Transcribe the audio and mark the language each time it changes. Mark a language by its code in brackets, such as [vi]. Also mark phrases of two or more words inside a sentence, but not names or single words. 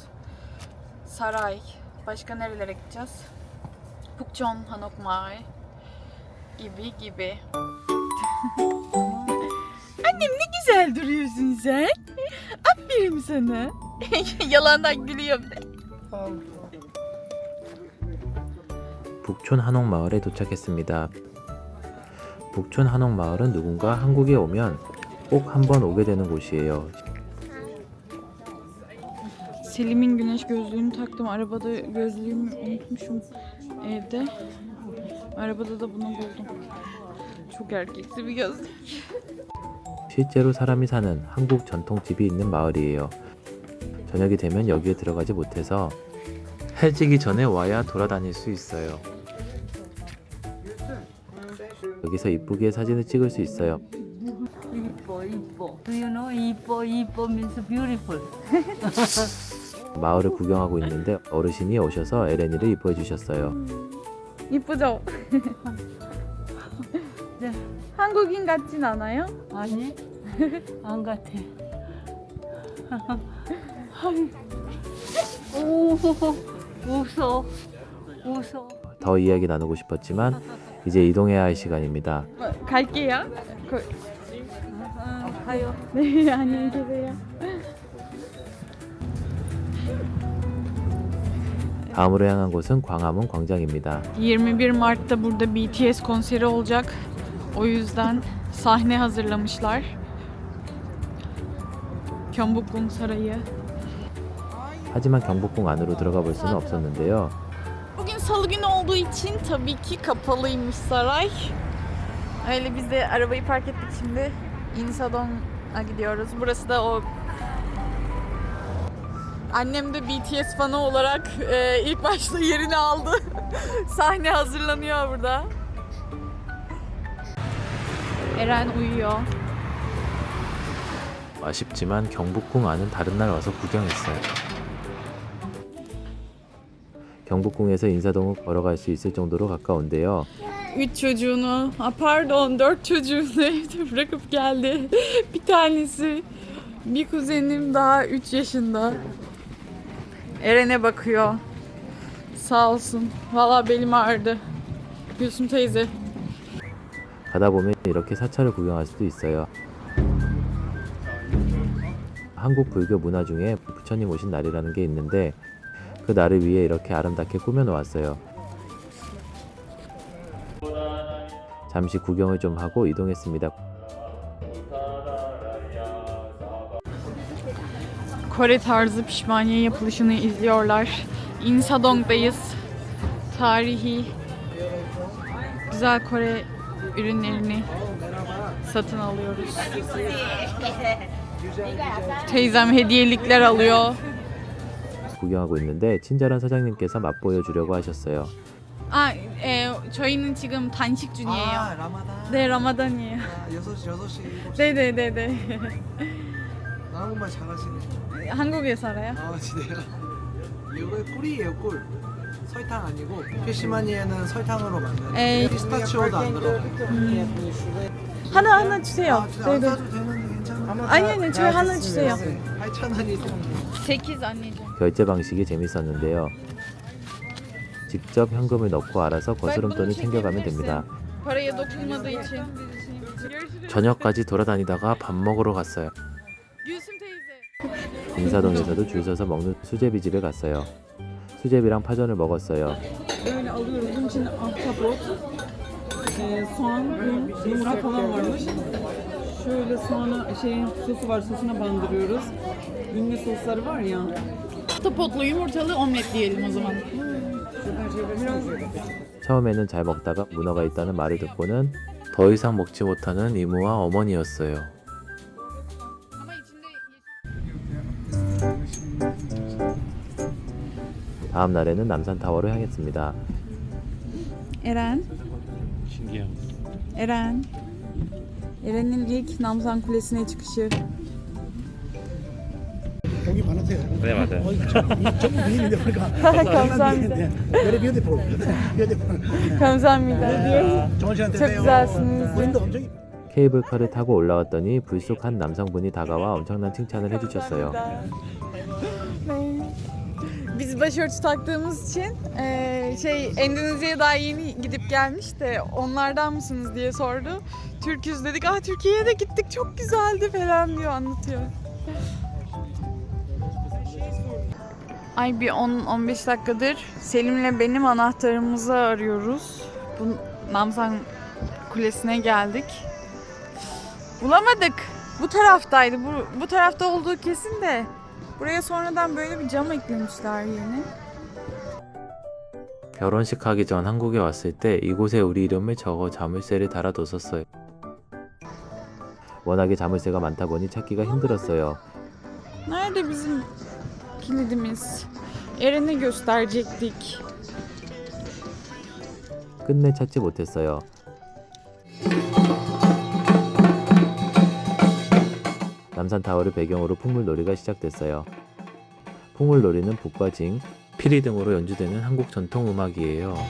[tr] Saray. Başka nerelere gideceğiz? Pukchon Hanokmae gibi. Annem ne güzel duruyorsun sen. Aferin sana. Yalandan gülüyorum. [ko] 북촌 한옥마을에 도착했습니다. 북촌 한옥마을은 누군가 한국에 오면 꼭 한번 오게 되는 곳이에요. [tr] Selim'in güneş gözlüğünü taktım. Arabada gözlüğümü unutmuşum evde. Arabada da bunu buldum. çok erkeksi bir gözlük. [ko] 실제로 사람이 사는 한국 전통집이 있는 마을이에요. 저녁이 되면 여기에 들어가지 못해서 해지기 전에 와야 돌아다닐 수 있어요. 여기서 이쁘게 사진을 찍을 수 있어요. 이뻐. [en] Do you know 이뻐 means beautiful. [ko] 마을을 구경하고 있는데 어르신이 오셔서 에레니를 이뻐해 주셨어요. 이쁘죠? 네. 한국인 같진 않아요? 아니 안 같아. 오 웃어. 더 이야기 나누고 싶었지만 이제 이동해야 할 시간입니다. 갈게요. 가요. 네, 안녕히 계세요. 다음으로 향한 곳은 광화문 광장입니다. [tr] 21 Mart'ta burada BTS konseri olacak. O yüzden sahne hazırlamışlar. Gyeongbokgung Sarayı. [ko] 하지만 경복궁 안으로 들어가 볼 수는 없었는데요. [tr] Bugün salı günü olduğu için tabii ki kapalıymış saray. Öyle biz de arabayı park ettik şimdi. Insadong'a gidiyoruz. Burası da o. Annem de BTS fanı olarak ilk başta yerini aldı. Sahne hazırlanıyor burada. Eren uyuyor. [ko] 아쉽지만 경복궁 안은 다른 날 와서 구경했어요. 경복궁에서 인사동을 걸어갈 수 있을 정도로 가까운데요. [tr] 3 çocuğunu, pardon 4 çocuğunu evde bırakıp geldi. Bir tanesi, bir kuzenim daha 3 yaşında. Eren'e bakıyor. Sağ olsun. Valla belim ağrıdı. Gülsüm teyze. [ko] 가다 보면 이렇게 사찰을 구경할 수도 있어요. 한국 불교 문화 중에 부처님 오신 날이라는 게 있는데 그 날을 위해 이렇게 아름답게 꾸며 놓았어요. 잠시 구경을 좀 하고 이동했습니다. [tr] Kore tarzı pişmaniye yapılışını izliyorlar. Insadong'dayız. Tarihi güzel Kore ürünlerini satın alıyoruz. Teyzem hediyelikler alıyor. [ko] 구경하고 있는데 친절한 사장님께서 맛보여 주려고 하셨어요. 저희는 지금 단식 중이에요. 라마단. 네, 라마단이에요. 6시, 7시. 네네네네. 한국말 잘하시네. 한국에 살아요? 진짜요? 이거 꿀이에요, 꿀. 설탕 아니고 피시마니에는 설탕으로 만든 에이. 피스타치오도 안 들어가요. 하나 주세요. 안 사도 되는데 괜찮아요? 아니, 저희 하나 주세요. 8,000원이 [tr] 8 anneciğim. [ko] 결제 방식이 재밌었는데요. 직접 현금을 넣고 알아서 거스름돈을 챙겨가면 됩니다. [tr] Paraya dokunmadığı için. [ko] 저녁까지 돌아다니다가 밥 먹으러 갔어요. [tr] Gülsüm teyze. [ko] 인사동에서도 줄 서서 먹는 수제비 집에 갔어요. 수제비랑 파전을 먹었어요. [tr] Böyle alıyoruz. Bunun içinde ahtapot, soğan, un, yumurta falan varmış. Şöyle soğana sosu var, sosuna bandırıyoruz. Ünlü sosları var ya. Ahtapotlu yumurtalı omlet diyelim o zaman. [ko] 처음에는 잘 먹다가 문어가 있다는 말을 듣고는 더 이상 먹지 못하는 이모와 어머니였어요. [tr] Ama içinde [ko] 다음 날에는 남산타워로 향했습니다. [tr] Eren. Eren. Eren'in ilk Namsan Kulesi'ne çıkışı. [ko] 복이 많으세요. 네, 맞아요. 전부 미인인데 보니까 감사합니다. [en] very beautiful. beautiful. [ko] 감사합니다. 좋은 시간 [tr] Çok [ko] 되세요. [tr] güzelsiniz. [ko] 본인도 엄청 이쁘- 케이블카를 타고 올라왔더니 불쑥 한 남성분이 다가와 엄청난 칭찬을 해주셨어요. [tr] Biz başörtü taktığımız için Endonezya'ya daha yeni gidip gelmiş de onlardan mısınız diye sordu. Türküz dedik. Türkiye'ye de gittik çok güzeldi falan diyor, anlatıyor. Ay bir 10-15 dakikadır Selim'le benim anahtarımızı arıyoruz. Bu Namsan Kulesi'ne geldik. Bulamadık. Bu taraftaydı. Bu tarafta olduğu kesin de. Buraya sonradan böyle bir cam eklemişler yeni. [ko] 결혼식 하기 전 한국에 왔을 때 이곳에 우리 이름을 적어 자물쇠를 달아뒀었어요. 워낙에 자물쇠가 많다 보니 찾기가 힘들었어요. [tr] Nerede bizim kilidimiz? Eren'e gösterecektik. [ko] 끝내 찾지 못했어요. 남산타워를 배경으로 풍물놀이가 시작됐어요. 풍물놀이는 북과 징, 피리 등으로 연주되는 한국 전통 음악이에요.